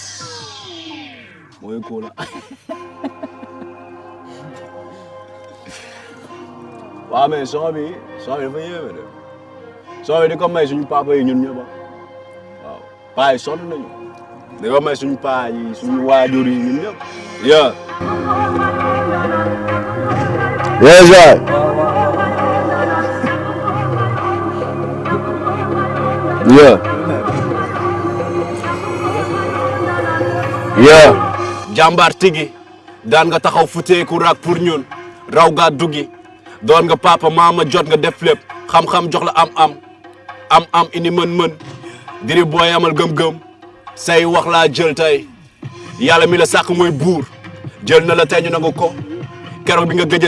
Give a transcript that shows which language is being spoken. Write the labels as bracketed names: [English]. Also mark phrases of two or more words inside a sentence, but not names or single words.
[Wolof] mooy cool waaw mais son bi dafa yéeme de son bi di ko may suñu papa yi ñun ñëpp waaw paa yi sonn nañu dañoo may suñu paa yi suñu waajur yi ñun ñëpp. [English] yeah. yes waay. yeah. yeah. [Wolof] jàmbaar tigi daan nga taxaw futeeku rak pour ñun raw gaa duggi doon nga papa maama jot nga def lépp xam-xam jox la am indi mën-mën diri booy amal gëm-gëm say wax laa jël tey yàlla mi la sàkk mooy buur jël na la tey ñu nangu ko keroog bi nga gëjee